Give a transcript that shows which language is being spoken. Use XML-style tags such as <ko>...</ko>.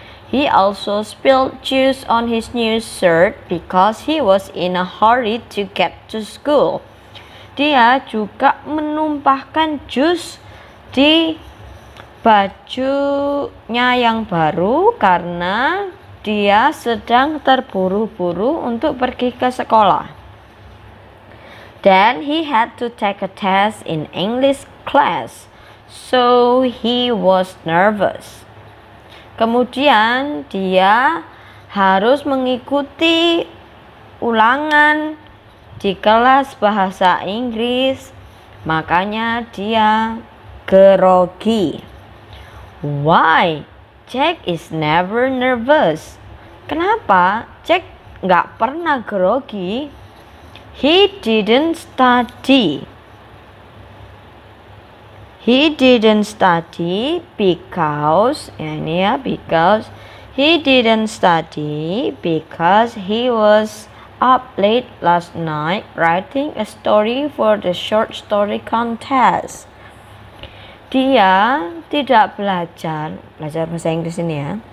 <en>He also spilled juice on his new shirt because he was in a hurry to get to school.</en> <id>Dia juga menumpahkan jus di bajunya yang baru karena dia sedang terburu-buru untuk pergi ke sekolah.</id> <en>Then he had to take a test in English class, so he was nervous.</en> <id>Kemudian dia harus mengikuti ulangan di kelas bahasa Inggris, makanya dia grogi.</id> <en>Why? Jack is never nervous.</en> <id>Kenapa Jack nggak pernah grogi?</id> <en>He didn't study. He didn't study because, because he didn't study because he was up late last night writing a story for the short story contest.</en> <id>Dia tidak belajar bahasa Inggris ini ya.</id>